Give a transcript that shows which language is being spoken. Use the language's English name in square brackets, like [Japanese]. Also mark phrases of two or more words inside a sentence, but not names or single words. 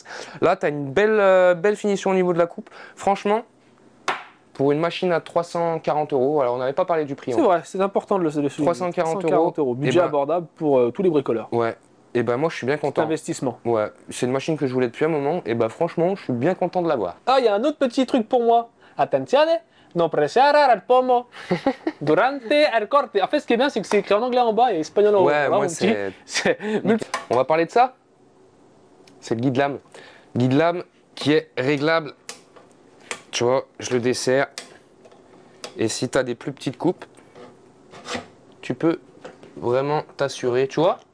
[French] Là, tu as une belle finition au niveau de la coupe. Franchement, pour une machine à 340 €, alors on n'avait pas parlé du prix. C'est vrai, c'est important de le souligner. 340 €. Budget abordable pour tous les bricoleurs. Ouais. Et ben moi je suis bien content. Investissement. Ouais, c'est une machine que je voulais depuis un moment et ben franchement je suis bien content de l'avoir. Ah, il y a un autre petit truc pour moi. [Italian] Attenzione, non pressare al pomo durante il corte. [French] En fait, ce qui est bien, c'est que c'est écrit en anglais en bas et espagnol en haut. Ouais, moi c'est... On va parler de ça. C'est le guide lame. Guide lame qui est réglable. Tu vois, je le desserre. Et si tu as des plus petites coupes, tu peux vraiment t'assurer, tu vois.